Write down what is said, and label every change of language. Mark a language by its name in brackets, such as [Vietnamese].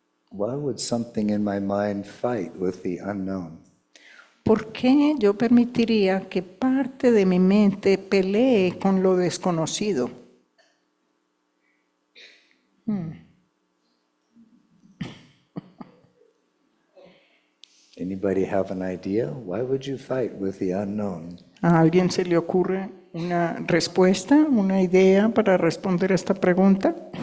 [English] Why would something in my mind fight with the unknown? [Spanish] ¿Por qué yo permitiría que parte de mi mente pelee con lo desconocido? [English] Anybody have an idea? Why would you fight with the unknown? [Spanish] ¿A alguien se le ocurre una respuesta, una idea para responder esta pregunta?